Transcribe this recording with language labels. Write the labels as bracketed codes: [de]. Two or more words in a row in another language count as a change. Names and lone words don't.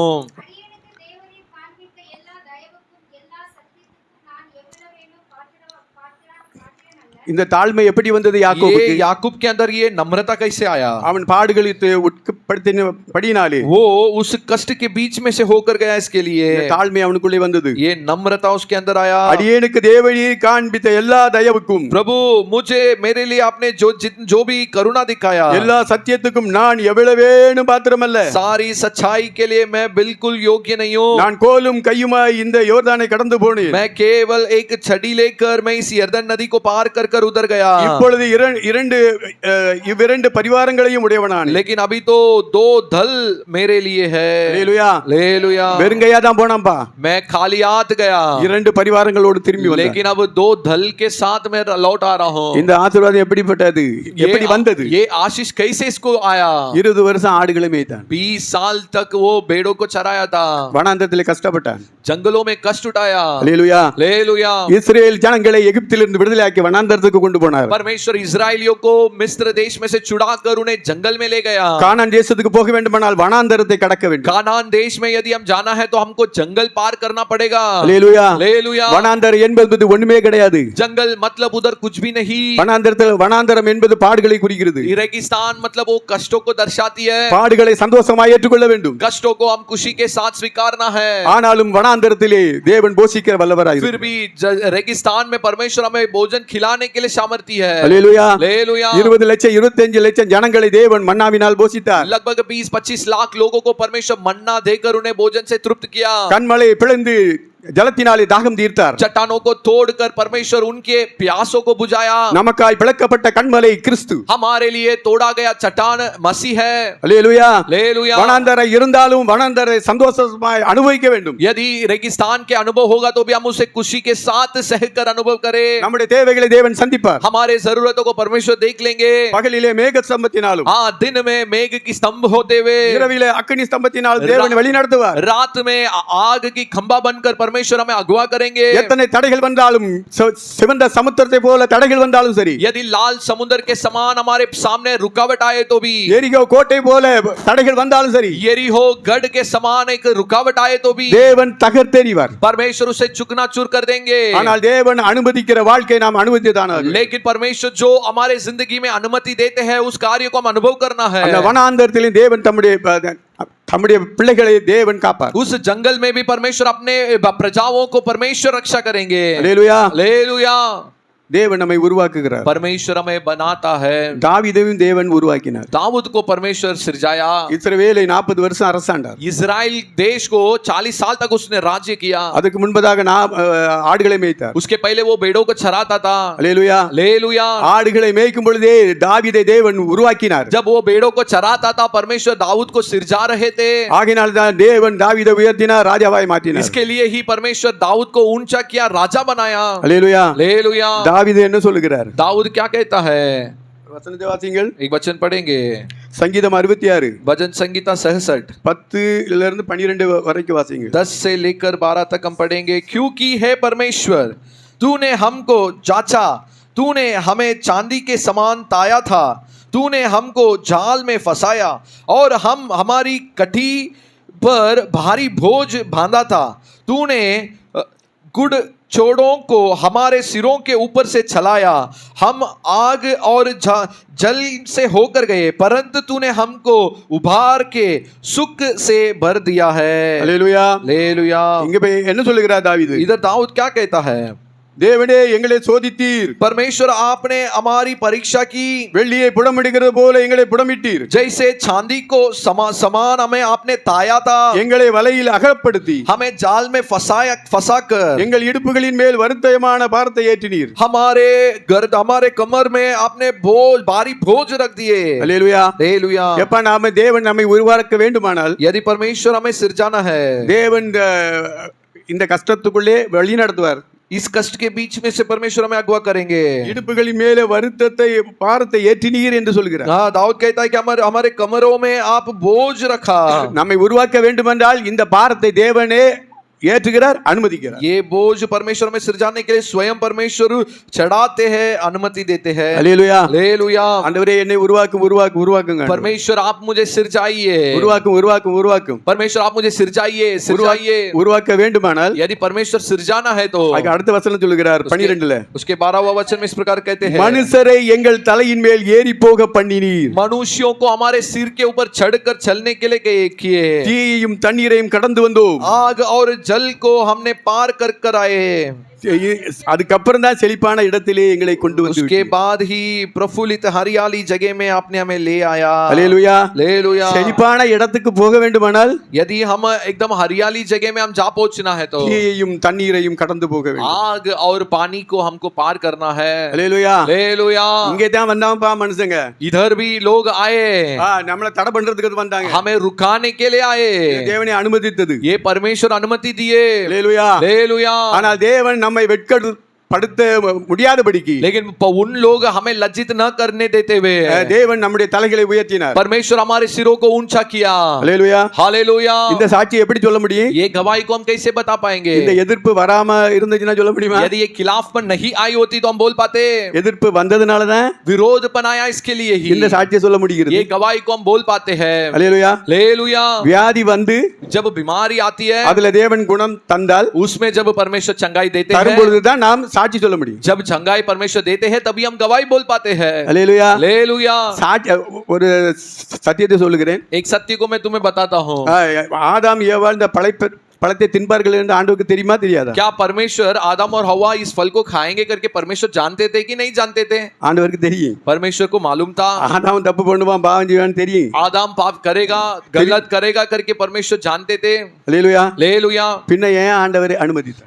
[ta] அடியேனுக்கு தேவரீர் காண்பித்த எல்லா தயவுக்கும் எல்லா சத்தியத்துக்கும் நான் எவ்வளவேனும் பாத்திரன் அல்ல. இந்த தாழ்மை எப்படி வந்தது ये யாக்கோபுக்கு? [hi] याकूब के अंदर ये नम्रता कैसे आया? [ta] அவன் பாடுகளுக்கு உட்படுத்தினபடினாலே [hi] वो उस कष्ट के बीच में से होकर गया. इसके लिए [ta] இந்த தாழ்மை அவனுக்குள்ளே வந்தது. [hi] ये नम्रता उसके अंदर आया. [ta] அடியேனுக்கு தேவரீர் காண்பித்த எல்லா தயவுக்கும் [hi] प्रभु मुझे मेरे लिए आपने जो भी करुणा दिखाया, [ta] எல்லா சத்தியத்துக்கும் நான் எவ்வளவேனும் பாத்திரமல்ல. [hi] सारी सच्चाई के लिए मैं बिल्कुल योग्य नहीं हूँ. [ta] நான் கோலும் கையுமாய் இந்த யோர்தானை கடந்து போனேன். [hi] मैं केवल एक छड़ी लेकर मैं इस यरदन नदी को पार कर कर उधर गया. [ta] இப்பொழுது இவ்விரண்டு பரிவாரங்களையும் உடையவனான். [hi] लेकिन अभी तो 2 दल मेरे लिए है. [ta] அல்லேலூயா. [hi] हालेलुया. [ta] வெறுங்கையா தான் போனான்பா. [hi] मैं खाली हाथ गया, [ta] 2 பரிவாரங்களோடு திரும்பி வந்தான். [hi] लेकिन अब 2 दल के साथ मैं लौट आ रहा हूँ. [ta] இந்த ஆசீர்வாதம் எப்படிப்பட்டது? எப்படி வந்தது? [hi] ये आशीष कैसे इसको आया? [ta] 20 வருஷம் ஆடுகளை மேய்த்தான். [hi] 20 साल तक वो भेड़ों को चराया था. [ta] வனாந்தரத்திலே கஷ்டப்பட்டான். [hi] जंगलों में कष्ट उठाया. [ta] அல்லேலூயா. [hi] हालेलुया. [ta] இஸ்ரவேல் ஜனங்களை எகிப்திலிருந்து விடுதலையாக்கி வனாந்தரத்துக்கு கொண்டு போனார். [hi] परमेश्वर इजरायलियों को मिस्र देश में से छुड़ाकर उन्हें जंगल में ले गया. [ta] கானான் தேசத்துக்கு போக வேண்டுமானால் வனாந்தரத்தை கடக்க வேண்டும். [hi] कानान देश में यदि हम जाना है तो हमको जंगल पार करना पड़ेगा. [ta] அல்லேலூயா. [hi] हालेलुया. [ta] வனாந்தரம் என்பது ஒண்ணுமே கிடையாது. [hi] जंगल मतलब उधर कुछ भी नहीं. [ta] வனாந்தரம் என்பது பாடுகளை குறிக்கிறது. [hi] रेगिस्तान मतलब वो कष्टों को दर्शाती है. [ta] பாடுகளை சந்தோஷமாய் ஏற்றுக்கொள்ள வேண்டும். [hi] कष्टों को हम खुशी के साथ स्वीकारना है. [ta] ஆனாலும் வனாந்தரத்திலே தேவன் போஷிக்கிற வல்லவராய் [hi] फिर भी रेगिस्तान में परमेश्वर हमें भोजन खिलाने के लिए सामर्थी है. [ta] அல்லேலூயா. [hi] हालेलुया. [ta] 20 லட்சம் 25 லட்சம் ஜனங்களை தேவன் மன்னாவினால் போஷித்தார். [hi] लगभग 20-25 लाख लोगों को परमेश्वर मन्ना देकर उन्हें भोजन से तृप्त किया. [ta] கண்மலை பிளந்து ஜலத்தினாலே தாகம் தீர்த்தார். [hi] चट्टानों को तोड़कर परमेश्वर उनके प्यासों को बुझाया. [ta] நமக்காய் பிளக்கப்பட்ட கண்மலை கிறிஸ்து. [hi] हमारे लिए तोड़ा गया चट्टान मसीह है. [ta] அல்லேலூயா. [hi] हालेलुया. [ta] வனாந்தரம் இருந்தாலும் வனாந்தரை சந்தோஷமாய் அனுபவிக்க வேண்டும். [hi] यदि रेगिस्तान के अनुभव होगा तो भी हम उसे खुशी के साथ सहकर अनुभव करें. [ta] நம்முடைய தேவைகளை தேவன் சந்திப்பார். [hi] हमारे जरूरतों को परमेश्वर देख लेंगे. [ta] பகலிலே மேக ஸ்தம்பத்தினாலும் [hi] हाँ, दिन में मेघ की स्तंभ होते हुए, [ta] இரவிலே அக்கினி ஸ்தம்பத்தினால் தேவன் வழி நடத்துவார். [hi] रात में आग की खंभा बनकर परमेश्वर हमें अगवा करेंगे. [ta] எத்தனை தடைகள் வந்தாலும் சிவந்த சமுத்திரத்தை போல தடைகள் வந்தாலும் சரி, [hi] यदि लाल समुद्र के समान हमारे सामने रुकावट आए तो भी, [ta] எரிகோ கோட்டை போல தடைகள் வந்தாலும் சரி, [hi] यरीहो गढ़ के समान एक रुकावट आए तो भी [ta] தேவன் தகர்த்தெறிவார். [hi] परमेश्वर उसे चूर कर देंगे. [ta] ஆனால் தேவன் அனுமதிக்கிற வாழ்க்கை நாம் அனுமதித்தானாக. [hi] लेकिन परमेश्वर जो हमारे जिंदगी में अनुमति देते हैं उस कार्य को हम अनुभव करना है. [ta] அந்த வனாந்தரத்திலே தேவன் தம்முடைய பிள்ளைகளை தேவன் காப்பார். [hi] उस जंगल में भी परमेश्वर अपने प्रजाओं को परमेश्वर रक्षा करेंगे. [ta] அல்லேலூயா. [hi] हालेलुया. [ta] தேவன் நம்மை உருவாக்குகிறார். [hi] परमेश्वर हमें बनाता है. [ta] தாவீதையும் தேவன் உருவாக்கினார். [hi] दाऊद को परमेश्वर सिरजाया. [ta] இஸ்ரவேலை 40 வருஷம் அரசாண்டார். [hi] इजराइल देश को 40 साल तक उसने राज्य किया. [ta] அதுக்கு முன்பதாக ஆடுகளை மேய்த்தார். [hi] उसके पहले वो भेड़ों को चराता था. [ta] அல்லேலூயா. [hi] हालेलुया. [ta] ஆடுகளை மேய்க்கும் பொழுதே தாவீதை தேவன் உருவாக்கினார். [hi] जब वो भेड़ों को चराता था परमेश्वर दाऊद को सिरजा रहे थे. [ta] ஆகினால் தான் தேவன் தாவீதை உயர்த்தினார், ராஜாவாய் மாற்றினார். [hi] इसके लिए ही परमेश्वर दाऊद को ऊंचा किया, राजा बनाया. [ta] அல்லேலூயா. [hi] हालेलुया. [ta] தாவீது என்ன சொல்லுகிறார்? [hi] दाऊद क्या कहता है? [ta] வசனத்தை வாசிங்கள். [hi] एक वचन पढ़ेंगे. [ta] சங்கீதம் 66 [hi] भजन संगीता 66 [ta] 10 இருந்து 12 வரைக்கும் வாசிங்க. [hi] 10 से लेकर 12 तक हम पढ़ेंगे. क्योंकि है परमेश्वर तूने हमको जांचा, तूने हमें चांदी के समान ताया था, तूने हमको जाल में फंसाया और हम हमारी कटी पर भारी बोझ बांधा था. तूने गुड़ चोड़ों को हमारे सिरों के ऊपर से चलाया, हम आग और जल से होकर गए, परंतु तूने हमको उभार के सुख से भर दिया है. [ta] அல்லேலூயா. [hi] हालेलुया. [ta] இங்க போய் என்ன சொல்லுகிறார் தாவீது? [hi] इधर दाऊद क्या कहता है? [ta] தேவனே எங்களை சோதித்தீர், [hi] परमेश्वर आपने हमारी परीक्षा की, [ta] வெள்ளியை புடமிடுகிறது போல எங்களை புடமிட்டீர், [hi] जैसे चांदी को समान हमें आपने ताया था, [ta] எங்களை வலையில் அகப்படுத்தி [hi] हमें जाल में फंसाकर [ta] எங்கள் இடுப்புகளின் மேல் வருத்தமான பாரத்தை ஏற்றினீர். [hi] हमारे कमर में आपने भारी बोझ रख दिए। [ta] அல்லேலூயா. [hi] हालेलुया। [ta] எப்ப நாம தேவன் நம்மை உருவாக்க வேண்டுமானால் [hi] यदि परमेश्वर हमें सिरजाना है, [ta] தேவன் இந்த கஷ்டத்துக்குள்ளே வழி நடத்துவார். [hi] इस कष्ट के बीच में से परमेश्वर हमें अगवा करेंगे। [ta] இடுப்புகளின் மேலே வருத்தத்தை பாரத்தை ஏற்றினீர் என்று சொல்கிறார். [hi] हाँ, दाऊद कहता है कि हमारे कमरों में आप बोझ रखा। [ta] நம்மை உருவாக்க வேண்டுமென்றால் இந்த பாரத்தை தேவனே ஏற்றுகிறார், அனுமதிக்கிறார். [hi] ये बोझ परमेश्वर में सिरजाने के लिए स्वयं परमेश्वर चढ़ाते हैं, अनुमति देते हैं। [ta] அல்லேலூயா. [hi] हालेलुया। [ta] ஆண்டவரே என்னை உருவாக்குங்க. [hi] परमेश्वर आप मुझे सिरजाइए। [ta] உருவாக்கும். [hi] परमेश्वर आप मुझे सिरजाइए। [ta] உருவாக்க வேண்டுமானால் [hi] यदि परमेश्वर सिरजाना है तो [ta] அதுக்கு அடுத்த வசனம் சொல்லுகிறார் 12ல, [hi] उसके 12वां वचन में इस प्रकार कहते हैं, [ta] மனுஷரை எங்கள் தலையின் மேல் ஏறி போக பண்ணினீர், [hi] मनुष्यों को हमारे सिर के ऊपर चढ़कर चलने के लिए किए, [ta] தீயையும் தண்ணீரையும் கடந்து வந்தோம். [hi] आग और जल को हमने पार कर आए। [ta] அதுக்கப்புறம் தான் செழிப்பான இடத்திலே எங்களை கொண்டு வந்து [hi] उसके बाद ही प्रफुल्लित हरियाली जगह में आपने हमें ले आया। [ta] அல்லேலூயா. [hi] हालेलुया। [ta] செழிப்பான இடத்துக்கு போக வேண்டுமானால் [hi] यदि हम एकदम हरियाली जगह में हम जा पहुंचना है तो [ta] தீயையும் தண்ணீரையும் கடந்து போக வேண்டும். [hi] आग और पानी को हमको पार करना है। [ta] அல்லேலூயா. [hi] हालेलुया। [ta] இங்கே தான் வந்தாங்கப்பா மனுஷங்க, [hi] इधर भी लोग आए, [ta] நம்மள தடை பண்றதுக்கு வந்தாங்க. [hi] हमें रुकाने के लिए आए। [ta] தேவனே அனுமதித்தது. [hi] ये परमेश्वर अनुमति दिए। [ta] அல்லேலூயா. [hi] हालेलुया। [ta] ஆனால் தேவன் நம்மை வெட்கப்படுத்த முடியாதபடிக்கு [hi] लेकिन उन लोग हमें लज्जित न करने देते हुए [ta] தேவன் நம்முடைய தலைகளை உயர்த்தினார். [hi] परमेश्वर हमारे सिरों को ऊंचा किया। [ta] அல்லேலூயா. [hi] हालेलुया। [ta] இந்த சாட்சியை எப்படி சொல்ல முடியும்? [hi] ये गवाही को हम कैसे बता पाएंगे? [ta] இந்த எதிர்ப்பு வராம இருந்துச்சுன்னா சொல்ல முடியுமா? [hi] यदि ये खिलाफपन नहीं आई होती तो हम बोल पाते? [ta] எதிர்ப்பு வந்ததுனால தான் [hi] विरोधपन आया, इसके लिए ही [ta] இந்த சாட்சியை சொல்ல முடிகிறது. [hi] ये गवाही को हम बोल पाते हैं। [ta] அல்லேலூயா. [hi] हालेलुया। [ta] வியாதி வந்து [hi] जब बीमारी आती है, [ta] அதுல தேவன் குணம் தந்தால் [hi] उसमें जब परमेश्वर चंगाई देते [ta] தரும் [hi] हैं, [ta] பொழுது தான் நாம் சாட்சி சொல்ல முடியும். [hi] जब चंगाई परमेश्वर देते हैं तभी हम गवाही बोल पाते हैं। [ta] அல்லேலூயா. [hi] हालेलुया। [ta] சாட்சி ஒரு சத்தியத்தை சொல்லுகிறேன். [hi] एक सत्य को मैं तुम्हें बताता हूँ। [ta] ஆதாம் ஏவாள் இந்த பழத்தை தின்பார்கள் என்று ஆண்டவருக்கு தெரியுமா தெரியாதா? [hi] क्या परमेश्वर आदम और हवा इस फल को खाएंगे करके परमेश्वर जानते थे कि नहीं जानते थे? [ta] ஆண்டவருக்கு தெரியும். [hi] परमेश्वर को मालूम था। [ta] ஆதாம் தப்பு பண்ணுவான், பாவம் செய்வான்னு தெரியும். [hi] आदम पाप करेगा, गलत करेगा करके परमेश्वर जानते थे। [ta] அல்லேலூயா. [hi] हालेलुया। [ta] பின்ன ஏன் ஆண்டவர் அனுமதித்தார்?